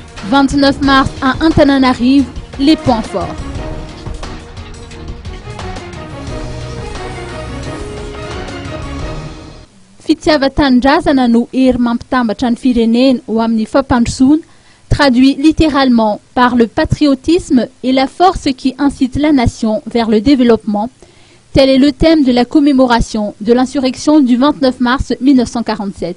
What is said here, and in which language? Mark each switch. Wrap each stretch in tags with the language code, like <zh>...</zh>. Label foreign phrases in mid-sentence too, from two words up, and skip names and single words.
<fr>29 mars à Antananarive, les points forts.</fr> <mg>Fitiavan-drazana ery mampitambatra ny firenena ho amin'ny fampandrosoana,</mg> <fr>traduit littéralement par le patriotisme et la force qui incite la nation vers le développement. Tel est le thème de la commémoration de l'insurrection du 29 mars 1947.</fr>